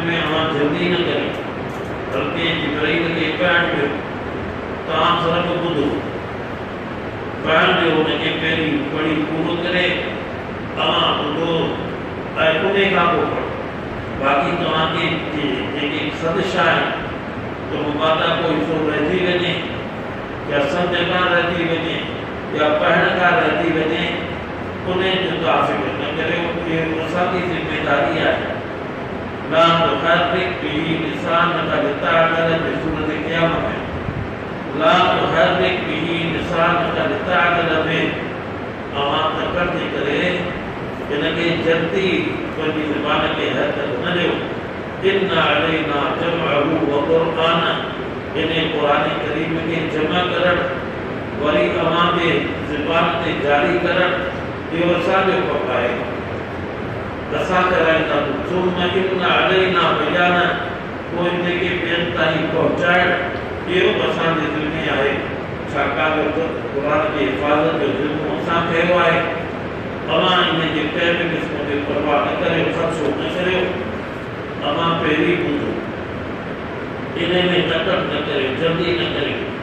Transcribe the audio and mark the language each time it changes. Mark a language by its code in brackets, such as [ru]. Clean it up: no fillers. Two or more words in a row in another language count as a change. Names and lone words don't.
[sd] में अव्हां जल्दी न करियो बल्कि जिब्राइल खे पढ़ण ॾियो तव्हां सिर्फ़ु ॿुधो पढ़ण ॾियो उनखे पहिरीं पढ़ी पूरो करे तव्हां ॿुधो ऐं उन खां पोइ पढ़ो बाक़ी तव्हांखे जेके सदिशा आहिनि तो मुबादा कोई हिस्सो रहिजी वञे या सम्झ खां रहिजी वञे या पढ़ण खां रहिजी वञे उन जो तव्हां न करियो इहो असांजी ज़िमेदारी आहे [ar] لا تحرك به لسانك لتعجل [sd] बिसूरत क़यामत में [ar] لا تحرك به لسانك لتعجل [sd] में अवां तकड़ जे करे इनखे जल्दी पंहिंजी ज़बान खे हरकत न ॾियो [ar] إن علينا جمعه و قرآن [sd] इने क़ुरान करीम के जमा करण वरी अवां जे ज़बान ते जारी करण इहो असांजो कमु आहे असां कराईंदा [ar] ثم إن علينا بيان [sd] पोइ इनखे ॿियनि ताईं पहुचाइण इहो असांजे ज़िम्मे आहे छाकाणि त क़ुरान जी हिफ़ाज़त जो ज़िम्मो असां कयो आहे अवां इन जे कंहिं बि क़िस्म जी परवाह न करियो ख़दशो न करियो अवां पहिरीं ॿुधो इन में तकड़ न करियो जल्दी न करियो